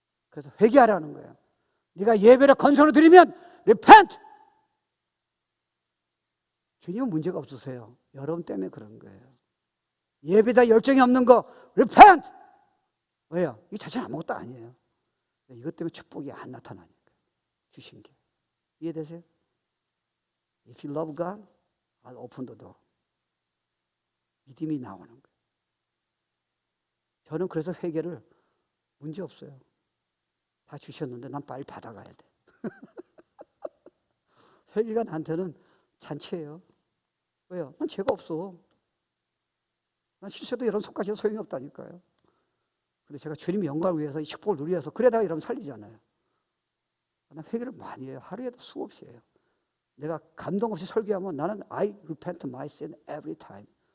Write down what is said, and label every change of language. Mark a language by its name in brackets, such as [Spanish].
[Korean] 그래서 회개하라는 거예요. 네가 예배를 건성으로 드리면 repent. 주님은 문제가 없으세요. 여러분 때문에 그런 거예요. 예배다 열정이 없는 거 repent. 왜요? 이 자체는 아무것도 아니에요. 이것 때문에 축복이 안 나타나니까. 주신 게. 이해되세요? [English] If you love God, I'll open the door. [Korean] 믿음이 나오는 거예요. 저는 그래서 회개를 문제 없어요. 다 주셨는데 난 빨리 받아가야 돼. 회개가 나한테는 잔치예요. 왜요? 난 죄가 없어. 난 실수도 이런 손까지도 소용이 없다니까요. 근데 제가 주님 영광을 위해서 이 축복을 누리기 위해서 그래다가 이러면 살리잖아요. 난 회개를 많이 해요. 하루에도 수없이 해요. 내가 감동 없이 설교하면 나는 [English] I repent my sin every time.